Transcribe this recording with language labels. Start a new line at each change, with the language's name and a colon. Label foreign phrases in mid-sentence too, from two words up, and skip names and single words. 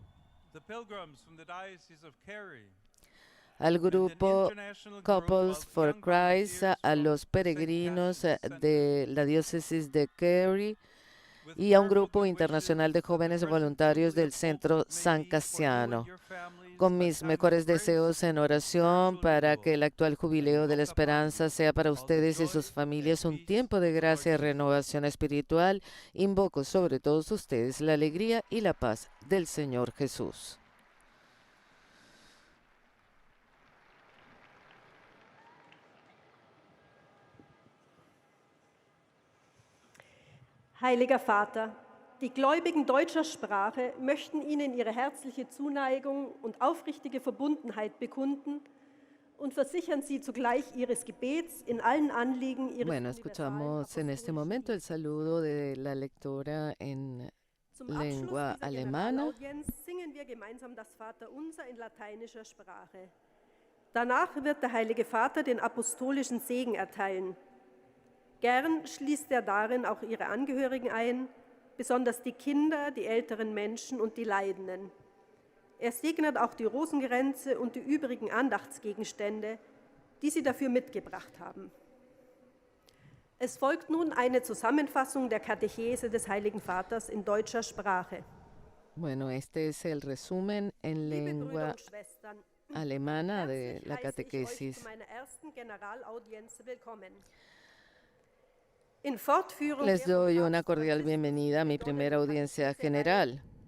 Spanish: al grupo Couples for Christ, a los peregrinos de la diócesis de Kerry y a un grupo internacional de jóvenes voluntarios del Centro San Casiano. Con mis mejores deseos en oración para que el actual jubileo de la esperanza sea para ustedes y sus familias un tiempo de gracia y renovación espiritual, invoco sobre todos ustedes la alegría y la paz del Señor Jesús.
German: Heiliger Vater, die Gläubigen deutscher Sprache möchten Ihnen ihre herzliche Zuneigung und aufrichtige Verbundenheit bekunden und versichern Sie zugleich Ihres Gebets in allen Anliegen Ihres
Spanish: Bueno, escuchamos en este momento el saludo de la lectora en lengua alemana.
German: Singen wir gemeinsam das Vaterunser in lateinischer Sprache. Danach wird der Heilige Vater den apostolischen Segen erteilen. Gern schließt er darin auch ihre Angehörigen ein, besonders die Kinder, die älteren Menschen und die Leidenden. Er segnet auch die Rosenkränze und die übrigen Andachtsgegenstände, die sie dafür mitgebracht haben. Es folgt nun eine Zusammenfassung der Katechese des Heiligen Vaters in deutscher Sprache.
Spanish: Bueno, este es el resumen en lengua alemana de la catequesis. Les doy una cordial bienvenida a mi primera audiencia general.